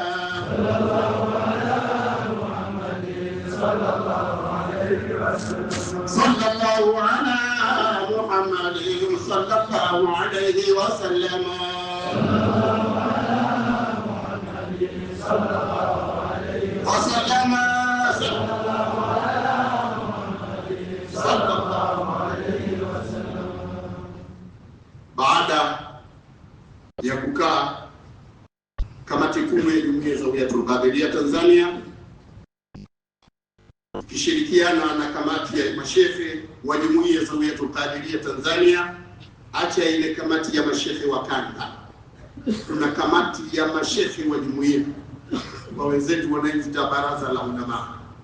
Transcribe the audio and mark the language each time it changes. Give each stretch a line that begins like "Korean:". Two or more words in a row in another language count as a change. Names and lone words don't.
Arabic: صلى الله على محمد صلى الله عليه وسلم. وسلم صلى الله عليه وسلم.
Swahili: Baada ya kukaa kamati kuu ya Jumuiya ya Zawiyatul Qadiria Tanzania kishirikiana na kamati ya mashehe wa Jumuiya ya Zawiyatul Qadiria Tanzania, acha ile kamati ya mashehe wa kanda, tuna kamati ya mashehe wa jumuiya kwa wenzetu wanaoita baraza la ulama,